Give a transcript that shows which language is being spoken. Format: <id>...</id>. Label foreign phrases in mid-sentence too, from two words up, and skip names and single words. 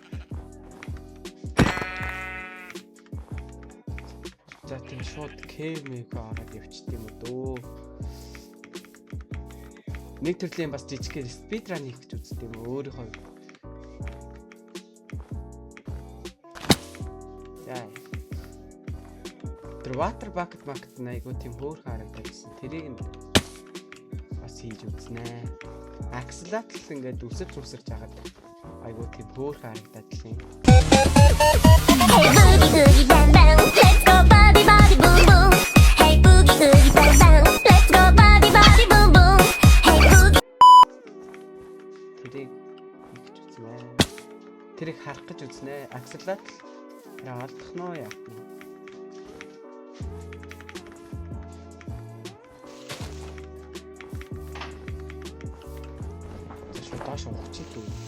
<mn>За тийм шууд кемиг ороод явчихд юм уу дөө. Нэг төрлийн бас жижигхэн speedrun хийх гэж үздэг юм өөрийнхөө. Яа. Тэр</mn> <en>water bucket</en> <mn>айгуу тийм хөөрхөн харагдаад байсан. Тэрийг нь бас хийж үзнэ. Axolotl ингээд үсэрч жагаад айгуу тийм хөөрхөн харагдаад лээ.</mn> <en>Hey boogie boogie bang bang, let's go body body boom boom. Hey boogie boogie bang bang, let's go body body boom boom. Hey boogie.</en> <mn>Тэрийг харах гэж үзнэ. Axolotl алдах нь уу яах вэ? Доош ухчих дүү.</mn>